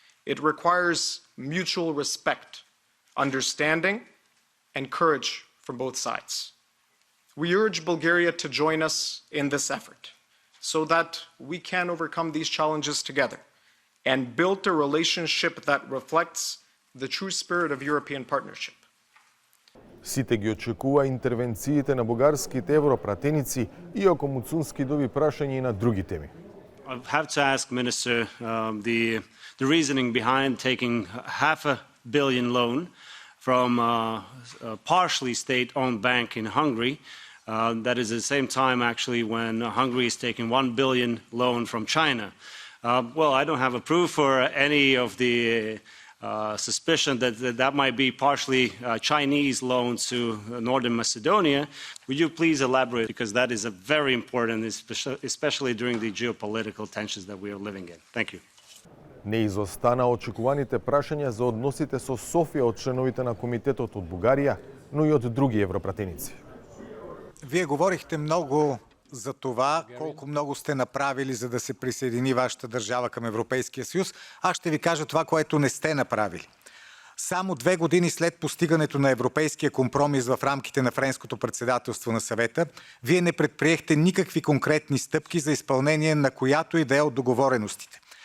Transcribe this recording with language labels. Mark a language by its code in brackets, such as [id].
[en] It requires mutual respect, understanding, and courage from both sides. We urge Bulgaria to join us in this effort so that we can overcome these challenges together and build a relationship that reflects the true spirit of European partnership. [mk] Сите ги очекува интервенциите на бугарските европратеници, иако Муцунски доби прашање и на други теми. [en] I have to ask, Minister, the reasoning behind taking $500 million loan from a partially state-owned bank in Hungary. That is at the same time, actually, when Hungary is taking $1 billion loan from China. Well, I don't have a proof for any of the suspicion that might be partially Chinese loans to Northern Macedonia. Would you please elaborate, because that is a very important, especially during the geopolitical tensions that we are living in. Thank you. [mk] Не изостана очекуваните прашања за односите со Софија од членовите на Комитетот од Бугарија, но и од други европратеници. [bg] Вие говорихте много за това колко много сте направили, за да се присъедини вашата държава към Европейския съюз. Аз ще ви кажа това, което не сте направили. Само 2 години след постигането на европейския компромис в рамките на френското председателство на съвета, вие не предприехте никакви конкретни стъпки за изпълнение на която и да е от договореностите.